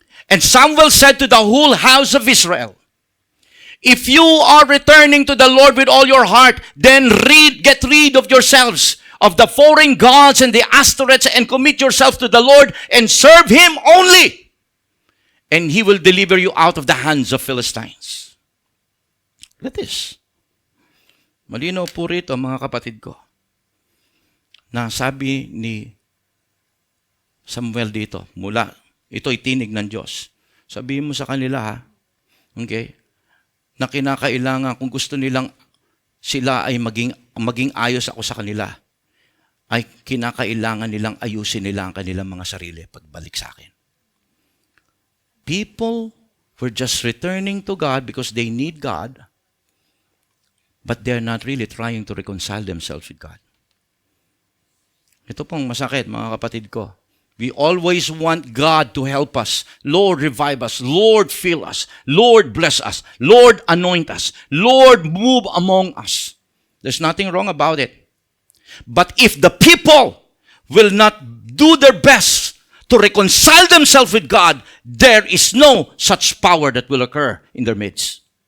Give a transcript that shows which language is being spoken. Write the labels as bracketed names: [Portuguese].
[English] And Samuel said to the whole house of Israel, if you are returning to the Lord with all your heart, then get rid of yourselves of the foreign gods and the Ashtoreths and commit yourself to the Lord and serve Him only. And He will deliver you out of the hands of Philistines. Look at this. [Filipino] Malinaw po rito, mga kapatid ko, na sabi ni Samuel dito, ito'y tinig ng Diyos. Sabihin mo sa kanila, okay, na kinakailangan kung gusto nilang sila ay maging ayos ako sa kanila, ay kinakailangan nilang ayusin nila ang kanilang mga sarili pagbalik sa akin. [English] People were just returning to God because they need God, but they're not really trying to reconcile themselves with God. [Filipino] Ito pong masakit, mga kapatid ko. [English] We always want God to help us. Lord, revive us. Lord, fill us. Lord, bless us. Lord, anoint us. Lord, move among us. There's nothing wrong about it. But if the people will not do their best to reconcile themselves with God, there is no such power that will occur in their midst.